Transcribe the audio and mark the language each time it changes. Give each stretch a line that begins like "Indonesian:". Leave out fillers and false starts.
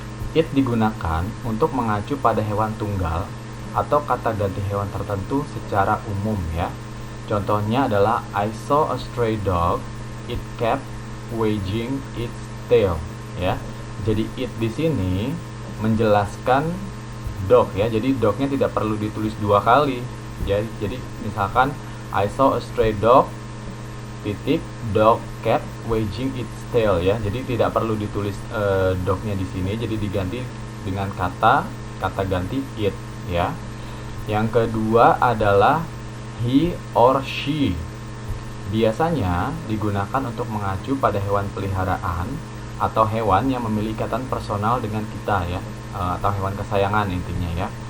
Indonesian: It digunakan untuk mengacu pada hewan tunggal atau kata ganti hewan tertentu secara umum ya. Contohnya adalah
English: I saw a stray dog, it kept wagging its tail ya.
Indonesian: Jadi it di sini menjelaskan dog ya. Jadi dognya tidak perlu ditulis 2 kali ya. Jadi misalkan
English: I saw a stray dog titik dog kept wagging its tail ya.
Indonesian: Jadi tidak perlu ditulis dognya di sini, jadi diganti dengan kata ganti it ya. Yang kedua adalah he or she. Biasanya digunakan untuk mengacu pada hewan peliharaan atau hewan yang memiliki ikatan personal dengan kita ya, atau hewan kesayangan intinya ya.